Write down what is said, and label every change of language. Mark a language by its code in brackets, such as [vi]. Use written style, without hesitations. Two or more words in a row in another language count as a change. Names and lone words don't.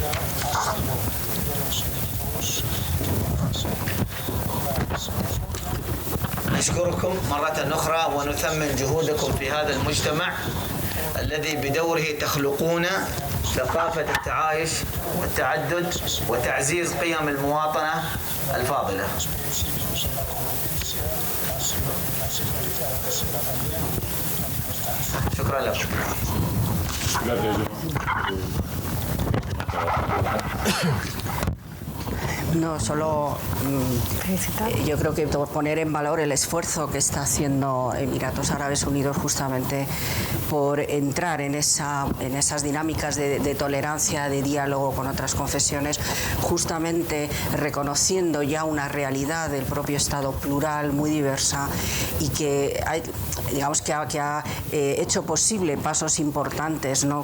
[ar] نشكركم مرة أخرى ونثمن جهودكم في هذا المجتمع الذي بدوره تخلقون ثقافة التعايش والتعدد وتعزيز قيم المواطنة الفاضلة. شكرا لكم. [es] No, solo yo creo que poner en valor el esfuerzo que está haciendo Emiratos Árabes Unidos justamente por entrar en esas dinámicas de tolerancia, de diálogo con otras confesiones, justamente reconociendo ya una realidad del propio Estado plural, muy diversa, y que ha hecho posible pasos importantes, ¿no?